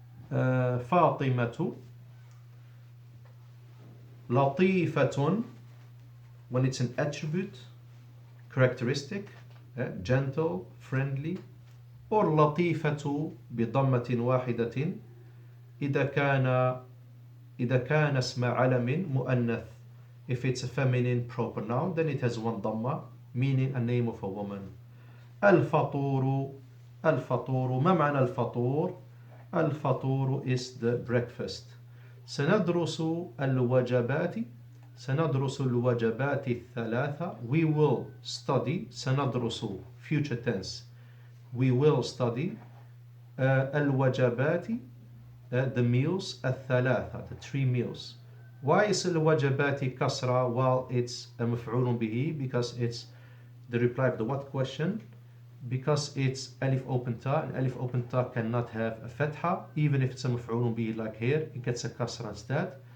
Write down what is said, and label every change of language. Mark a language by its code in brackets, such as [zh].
[en] فاطمة, لطيفة, when it's an attribute, characteristic, gentle, friendly. [ar] or لطيفة بضمة واحدة إذا كان اسم علم مؤنث. [en] If it's a feminine proper noun, then it has one dhamma, meaning a name of a woman. [ar] الفطور, الفطور, ما معنى الفطور؟ الفطور [en] is the breakfast. [ar] سندرس الوجبات, سندرس الوجبات الثلاثة. [en] We will study, سندرس future tense, we will study الوجبات, the meals, الثلاثة, the 3 meals. Why is الوجبات كسرة while it's a مفعول به? Because it's the reply of the what question? Because it's alif open ta, and alif open ta cannot have a fatha, even if it's a مفعول به like here, it gets a kasra instead.